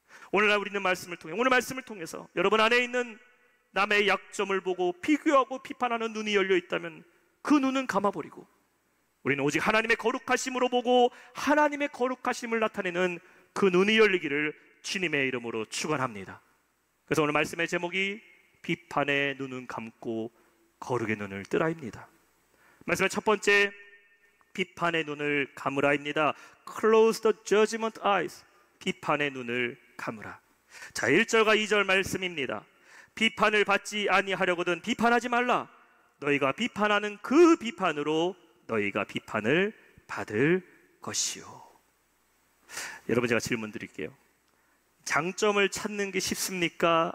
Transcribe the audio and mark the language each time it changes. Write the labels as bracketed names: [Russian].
[Korean] 오늘날 우리는 오늘 말씀을 통해서 여러분 안에 있는 남의 약점을 보고 비교하고 비판하는 눈이 열려 있다면 그 눈은 감아버리고 우리는 오직 하나님의 거룩하심으로 보고 하나님의 거룩하심을 나타내는 그 눈이 열리기를 주님의 이름으로 축원합니다. 그래서 오늘 말씀의 제목이 비판의 눈은 감고 거룩의 눈을 뜨라입니다. 말씀의 첫 번째, 비판의 눈을 감으라입니다. [English] Close the judgment eyes. [Korean] 비판의 눈을 감으라. 자, 1절과 2절 말씀입니다. 비판을 받지 아니하려거든 비판하지 말라. 너희가 비판하는 그 비판으로 너희가 비판을 받을 것이요. 여러분, 제가 질문 드릴게요. 장점을 찾는 게 쉽습니까?